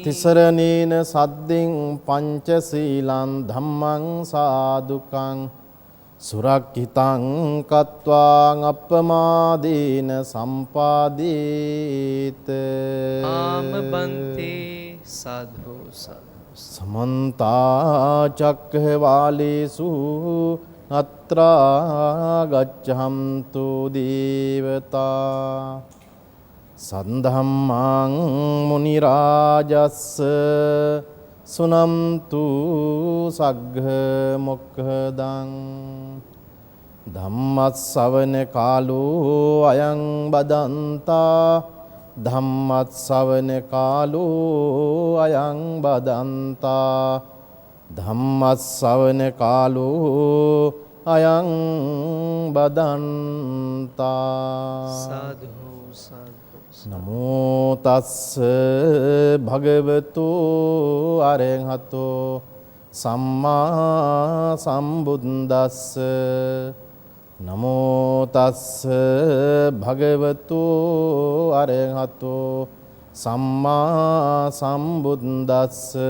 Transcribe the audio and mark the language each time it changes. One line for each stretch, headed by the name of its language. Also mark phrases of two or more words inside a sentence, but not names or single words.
Pali: තිසරණේන සද්දෙන් පංචශීලං ධම්මං සාදුකං සුරක්ඛිතං කତ୍වාං අප්පමාදීන සම්පාදීත.
Sinhala: ආම බන්තේ. සාදු සාදු.
Pali: समन्ता चक्रवालेषु අත්‍රා ගච්ඡන්තු දේවතා සද්ධම්මං මුනි රාජස්ස සුනන්තු සග්ග මොක්ඛදං ධම්මස්සවන කාලෝ අයං බදන්තා ධම්මස්සවන කාලෝ අයං බදන්තා ධම්මස්සවන කාලෝ අයං බදන්තා සාදු සාදු නමෝ තස්ස භගවතු අරහතෝ සම්මා සම්බුද්දස්ස නමෝ තස්ස භගවතු අරහතෝ සම්මා සම්බුද්දස්ස